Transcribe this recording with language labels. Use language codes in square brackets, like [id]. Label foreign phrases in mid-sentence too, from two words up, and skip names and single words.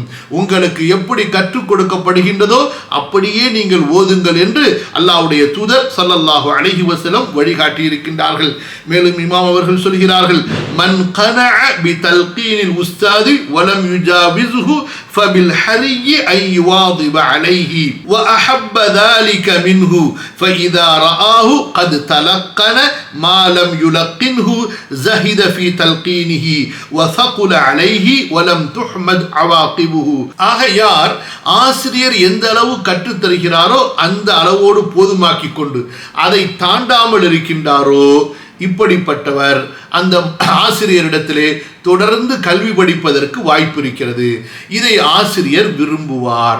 [ta] உங்களுக்கு எப்படி கற்றுக் கொடுக்கப்படுகின்றதோ அப்படியே நீங்கள் ஓதுங்கள் என்று அல்லாஹ்வுடைய தூதர் [ar] صلى الله عليه وسلم [ta] வழிகாட்டி இருக்கின்றார்கள். மேலும் இமாம் அவர்கள் சொல்கிறார்கள், [ar] من قنع بتلقين الأستاذ ولم يجاوزه فبالحري أن يواظب عليه وأحب ذلك منه فإذا رآه قد تلقن ما لم يلقنه زهد في تلقينه وثقل عليه ولم تحمد عواقبه. [ta] ஆக யார் ஆசிரியர் எந்த அளவு கற்றுத் தருகிறாரோ அந்த அளவோடு போதுமாக்கிக் கொண்டு அதை தாண்டாமல் இருக்கின்றாரோ இப்படிப்பட்டவர் அந்த ஆசிரியரிடத்திலே தொடர்ந்து கல்வி படிப்பதற்கு வாய்ப்பு இருக்கிறது. இதை ஆசிரியர் விரும்புவார்.